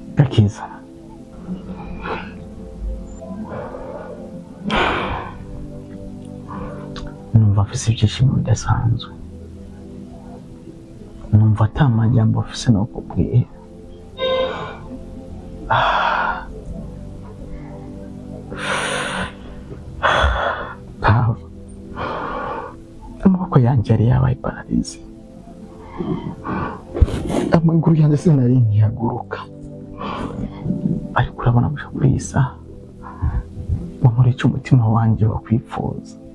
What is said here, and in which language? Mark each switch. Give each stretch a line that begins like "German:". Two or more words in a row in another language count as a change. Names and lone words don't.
Rundi: Akiza, numva afise ibyishimo bidasanzwe, numva ata majambo afise no kubwira. Amaboko yanjye yari yabaye pararize, amaguru yanjye sinari ntihaguruka, ariko urabona gusa kuri iyi saha wamuretse umutima wanjye wakwipfuza.